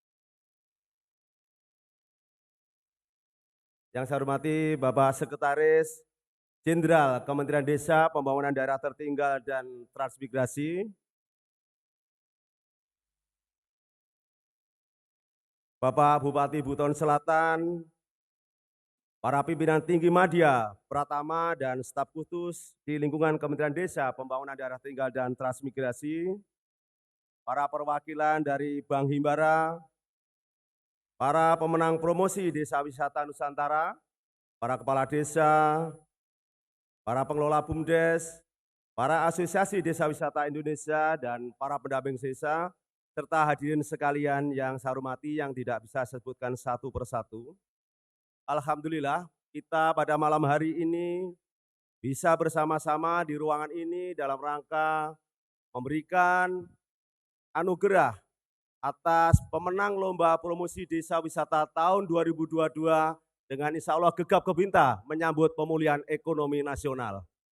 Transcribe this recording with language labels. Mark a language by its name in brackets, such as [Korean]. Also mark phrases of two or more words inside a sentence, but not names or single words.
[Indonesian] Yang saya hormati Bapak Sekretaris Jenderal Kementerian Desa, Pembangunan Daerah Tertinggal dan Transmigrasi, Bapak Bupati Buton Selatan, para pimpinan tinggi Madya, Pratama, dan staf khusus di lingkungan Kementerian Desa, Pembangunan Daerah Tertinggal dan Transmigrasi, para perwakilan dari Bank Himbara, para pemenang promosi Desa Wisata Nusantara, para kepala desa, para pengelola BUMDes, para asosiasi Desa Wisata Indonesia, dan para pendamping desa, serta hadirin sekalian yang saya hormati yang tidak bisa saya sebutkan satu persatu. Alhamdulillah, kita pada malam hari ini bisa bersama-sama di ruangan ini dalam rangka memberikan anugerah atas pemenang Lomba Promosi Desa Wisata tahun 2022 dengan [Arabic] إن شاء الله [Indonesian] gegap gempita menyambut pemulihan ekonomi nasional.